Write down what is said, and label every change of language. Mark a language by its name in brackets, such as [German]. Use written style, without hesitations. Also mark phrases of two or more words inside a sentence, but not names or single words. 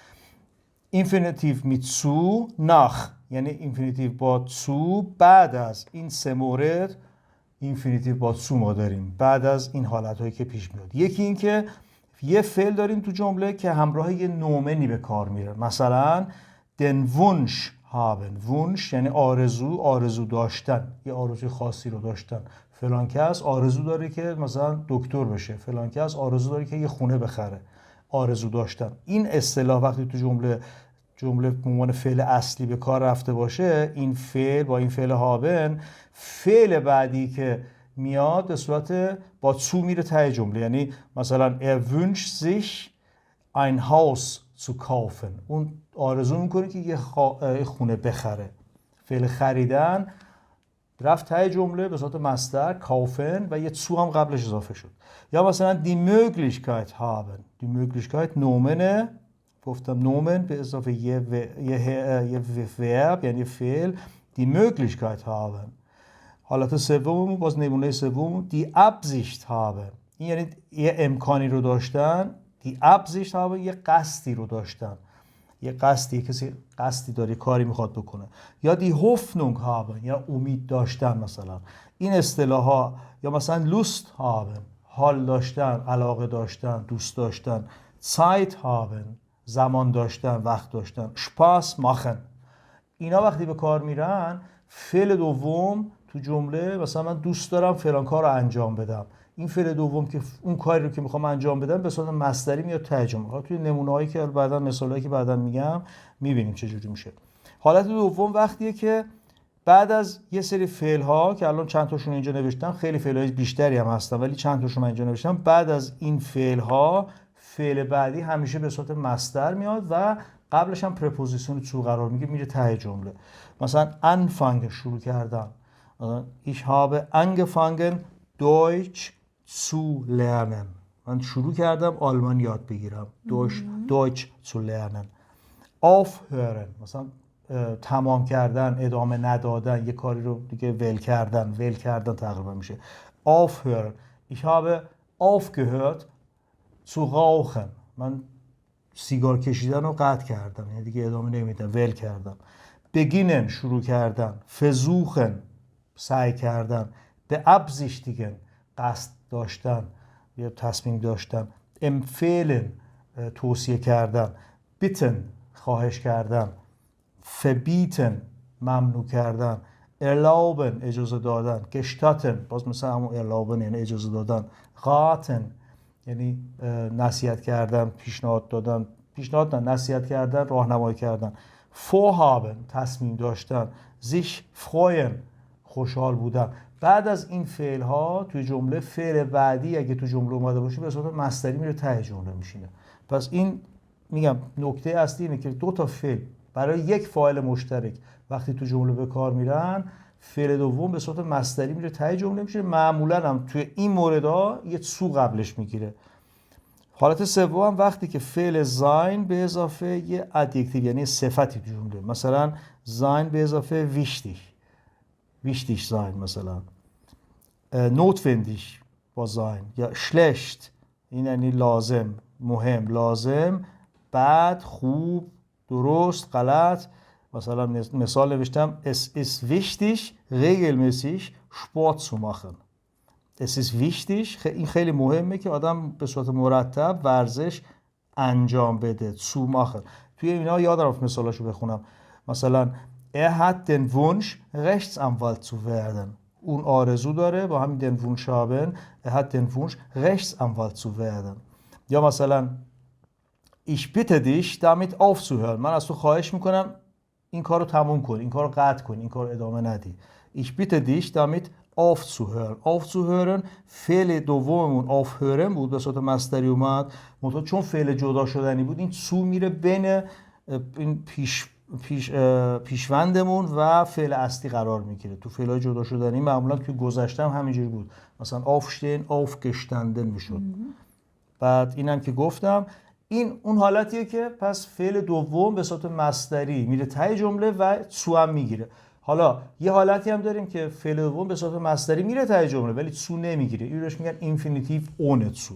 [German] Infinitiv mit zu nach, [Persian] یعنی اینفینیتیو با سو بعد از این سه مورد اینفینیتیو با سو ما داریم بعد از این حالتهایی که پیش میاد. یکی این که یه فعل داریم تو جمله که همراه یه نومنی به کار میره، مثلا [German] den Wunsch haben. [Persian] Wunsch یعنی آرزو داشتن، یه آرزوی خاصی رو داشتن. فلان کس آرزو داره که مثلا دکتر بشه، فلان کس آرزو داره که یه خونه بخره. آرزو داشتن، این اصطلاح وقتی تو جمله به عنوان فعل اصلی به کار رفته باشه، این فعل با این فعل هابن، فعل بعدی که میاد به صورت با سو میره ته جمله، یعنی مثلا [German] wünscht sich ein Haus zu kaufen، [Persian] اون آرزو میکنه که یه خونه بخره. فعل خریدن رفت ته جمله به صورت مصدر kaufen و یه سو هم قبلش اضافه شد. یا مثلا [German] die Möglichkeit haben، die Möglichkeit [Persian] نومنه، گفتم نومن به اضافه یه verb یعنی فعل، [German] die Möglichkeit haben. [Persian] حالت سوم باز نمونه سوم [German] die Absicht haben، [Persian] این یعنی یه امکانی رو داشتن. [German] die Absicht haben [Persian] یه قصدی رو داشتن، یه قصدی، کسی قصدی داره کاری میخواد بکنه. یا [German] die Hoffnung haben [Persian] یا امید داشتن مثلا. این اصطلاح ها، یا مثلا [German] Lust haben [Persian] حال داشتن، علاقه داشتن، دوست داشتن. [German] Zeit haben [Persian] زمان داشتن، وقت داشتن. [German] Spaß machen [Persian] اینا وقتی به کار میرن، فعل دوم تو جمله، مثلا من دوست دارم فلان کار رو انجام بدم، این فعل دوم که اون کاری رو که میخوام انجام بدم به صورت مصدری میاد ته جمله. توی نمونه‌هایی که بعداً مثالایی که بعداً میگم میبینیم چه جوری میشه. حالت دوم وقتیه که بعد از یه سری فعل ها که الان چند تاشون اینجا نوشتم، خیلی فعل‌های بیشتری هم هستن ولی چند تاشون من اینجا نوشتم، بعد از این فعل ها فعل بعدی همیشه به صورت مصدر میاد و قبلش هم پرپوزیسیون تو قرار میره ته جمله. مثلا anfangen شروع کردن، [German] ich habe angefangen Deutsch zu lernen، [Persian] من شروع کردم آلمانی یاد بگیرم. [German] Deutsch zu lernen. [Persian] aufhören مثلا تمام کردن، ادامه ندادن، یه کاری رو دیگه ول کردن تقریبا میشه aufhören. [German] ich habe aufgehört zu rauchen. [Persian] من سیگار کشیدن رو قطع کردم، یعنی دیگه ادامه نمیدم، ول کردم. beginnen شروع کردن، versuchen سعی کردن، beabsichtigen قصد داشتن یا تصمیم داشتن، empfehlen توصیه کردن، bitten خواهش کردن، verbieten ممنوع کردن، erlauben اجازه دادن، gestatten باز مثل همون erlauben یعنی اجازه دادن، raten یعنی نصیحت کردن، پیشنهاد دادن، پیشنهاد نه نصیحت کردن، راهنمایی کردن، vorhaben تصمیم داشتن، [German] sich freuen [Persian] خوشحال بودن. بعد از این فعل ها توی جمله فعل بعدی اگه تو جمله اومده باشه به صورت مصدری میره ته جمله میشینه. پس این میگم نکته اصلی اینه که دو تا فعل برای یک فاعل مشترک وقتی تو جمله به کار میرن، فعل دوم به صورت مصدری میره ته جمله میشه. معمولا هم توی این موردها یه سو قبلش میگیره. حالت سوم وقتی که فعل زاین به اضافه یه ادجکتیو یعنی صفتی تو جمله، مثلا زاین به اضافه [German] wichtig sein [Persian] مثلا، notwendig با زاین، یا schlecht این یعنی لازم، مهم، لازم، بد، خوب، درست، غلط. مثلا مثال نوشتم [German] es ist wichtig regelmäßig Sport zu machen. Es ist wichtig [Persian] این خیلی مهمه که آدم به صورت مرتب ورزش انجام بده. [German] zu machen [Persian] توی اینا یادم مثالاشو بخونم. مثلا [German] er hat den Wunsch Rechtsanwalt zu werden. [Persian] اون آرزو داره با همین [German] den Wunsch haben er hat den Wunsch Rechtsanwalt zu werden. [Persian] یا مثلا [German] ich bitte dich damit aufzuhören. [Persian] من از تو خواهش میکنم این کارو تموم کن، این کارو قطع کن، این کارو ادامه ندی. [German] ich bitte dich damit aufzuhören. [Persian] aufzuhören فعل دوممون aufhören بود به صورت مصدری اومد، منتها چون فعل جدا شدنی بود این سو میره بین این پیشوندمون و فعل اصلی قرار میگیره. تو فعلای جدا شدنی معمولا توی گذشته هم همینجوری بود، مثلا [German] aufstehen aufgestanden [Persian] میشد. بعد اینم که گفتم این اون حالتیه که پس فعل دوم به صورت مصدری میره ته جمله و سو هم میگیره. حالا یه حالتی هم داریم که فعل دوم به صورت مصدری میره ته جمله ولی سو نمیگیره، این روش میگن [German] Infinitiv ohne zu.